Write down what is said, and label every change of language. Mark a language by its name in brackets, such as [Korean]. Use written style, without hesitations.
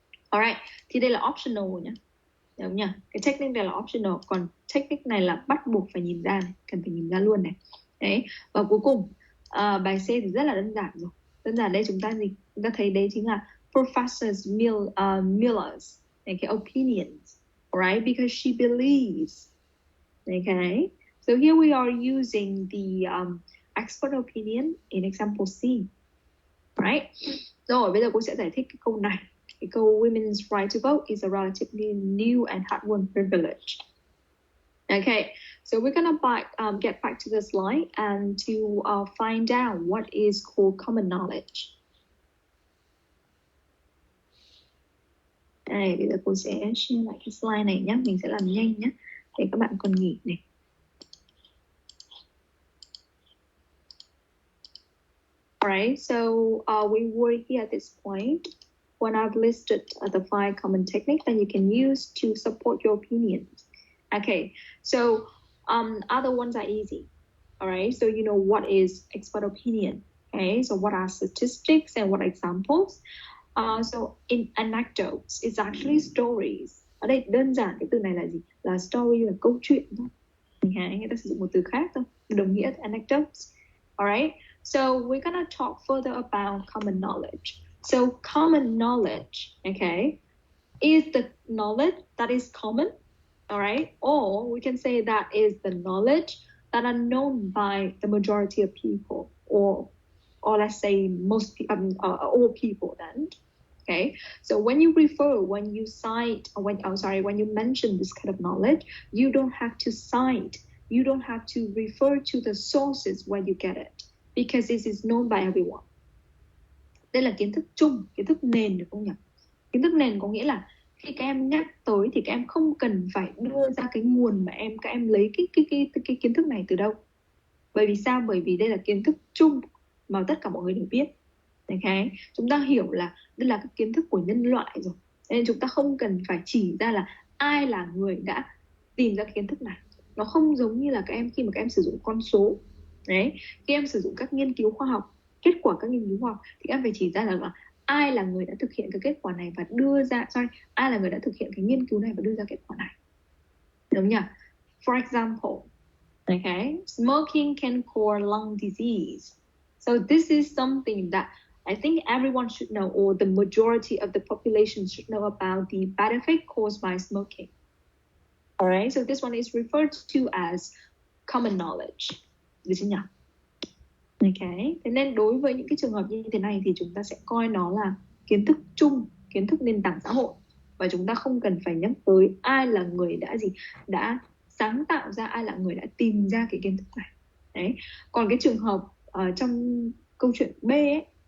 [Vietnamese] Alright, thì đây là optional nhé, đúng không nhỉ? Cái technique này là optional, còn technique này là bắt buộc phải nhìn ra này, cần phải nhìn ra luôn này. Đấy. Và cuối cùng bài C thì rất là đơn giản rồi. Đơn giản đây chúng ta gì? Chúng ta thấy đấy chính là Professor Miller's okay, [English] opinions, right? Because she believes. Okay, so here we are using the expert opinion in example C, right? [Vietnamese] Rồi bây giờ cô sẽ giải thích cái câu này. Cái câu [English] women's right to vote is a relatively new and hard-won privilege. Okay, so we're gonna get back to the slide and to find out what is called common knowledge. [Vietnamese] Đây, bây giờ cô sẽ share lại cái slide này nhé. Mình sẽ làm nhanh nhé, để các bạn còn nghỉ này. [English] Alright, so we were here at this point when I've listed the 5 common techniques that you can use to support your opinions. Okay, so other ones are easy. Alright, so you know what is expert opinion. Okay, so what are statistics and what are examples? So in anecdotes, it's actually stories. [Vietnamese] Ở đây đơn giản cái từ này là gì? Là story, là câu chuyện thôi. Người ta sử dụng một từ khác thôi, đồng nghĩa anecdotes. [English] Alright, so we're gonna talk further about common knowledge. So common knowledge, okay, is the knowledge that is common, alright, or we can say that is the knowledge that are known by the majority of people, or let's say all people then. Okay, so when you mention this kind of knowledge, you don't have to cite, you don't have to refer to the sources where you get it, because this is known by everyone. [Vietnamese] Đây là kiến thức chung, kiến thức nền, được không nhỉ? Kiến thức nền có nghĩa là khi các em nhắc tới thì các em không cần phải đưa ra cái nguồn mà các em lấy cái kiến thức này từ đâu. Bởi vì sao? Bởi vì đây là kiến thức chung mà tất cả mọi người đều biết. Okay. Chúng ta hiểu là đây là cái kiến thức của nhân loại rồi, nên chúng ta không cần phải chỉ ra là ai là người đã tìm ra kiến thức này. Nó không giống như là khi mà các em sử dụng con số. Đấy, khi em sử dụng các nghiên cứu khoa học, kết quả các nghiên cứu khoa học thì em phải chỉ ra là ai là người đã thực hiện cái kết quả này và ai là người đã thực hiện cái nghiên cứu này và đưa ra kết quả này. Đúng nhỉ? [English] For example, okay, smoking can cause lung disease. So this is something that I think everyone should know, or the majority of the population should know about the bad effect caused by smoking. All right, so this one is referred to as common knowledge. [Vietnamese] Được chưa nhỉ? Okay, thế nên đối với những cái trường hợp như thế này thì chúng ta sẽ coi nó là kiến thức chung, kiến thức nền tảng xã hội, và chúng ta không cần phải nhắc tới ai là người đã sáng tạo ra, ai là người đã tìm ra cái kiến thức này. Đấy. Còn cái trường hợp trong câu chuyện B ấy,